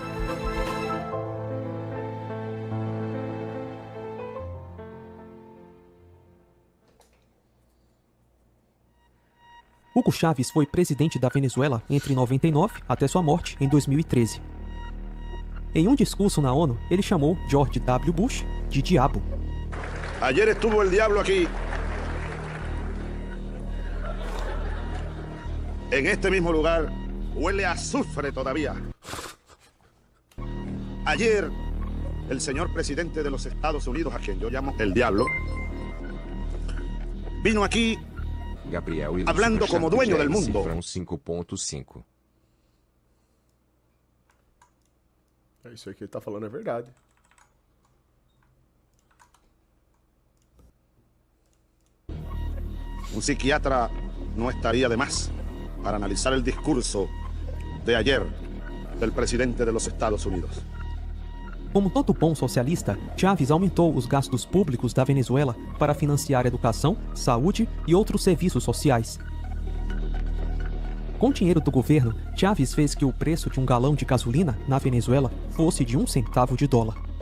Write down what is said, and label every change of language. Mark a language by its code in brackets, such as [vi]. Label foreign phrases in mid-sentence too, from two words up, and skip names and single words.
[pt] Hugo Chávez foi presidente da Venezuela entre 99 até sua morte em 2013. Em um discurso na ONU, ele chamou George W. Bush de diabo. [es] Ayer estuvo el diablo aquí. En este mismo lugar huele a azufre todavía. Ayer, el señor presidente de los Estados Unidos, a quien yo llamo el diablo, vino aquí Gabriel hablando como dueño del mundo. 5.5. [pt] Isso aí que ele tá falando é verdade. [es] Un psiquiatra no estaría de más para analizar el discurso de ayer del presidente de los Estados Unidos. [pt] Como todo bom socialista, Chávez aumentou os gastos públicos da Venezuela para financiar educação, saúde e outros serviços sociais. Com dinheiro do governo, Chávez fez que o preço de um galão de gasolina na Venezuela fosse de 1 centavo de dólar.